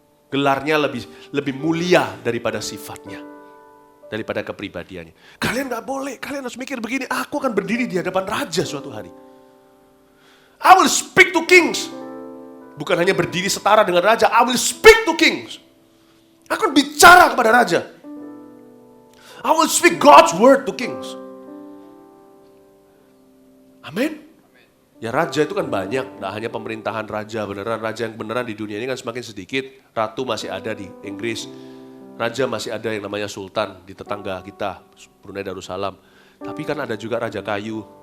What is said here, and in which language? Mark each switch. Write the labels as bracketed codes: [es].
[id] Gelarnya lebih mulia daripada sifatnya, daripada kepribadiannya. Kalian nggak boleh, kalian harus mikir begini, aku akan berdiri di hadapan raja suatu hari. [en] I will speak to kings. [id] Bukan hanya berdiri setara dengan raja, [en] I will speak to kings. [id] Aku akan bicara kepada raja. [en] I will speak God's word to kings. [id] Amin. Ya raja itu kan banyak, tidak hanya pemerintahan raja beneran. Raja yang beneran di dunia ini kan semakin sedikit. Ratu masih ada di Inggris. Raja masih ada yang namanya sultan di tetangga kita, Brunei Darussalam. Tapi kan ada juga raja kayu.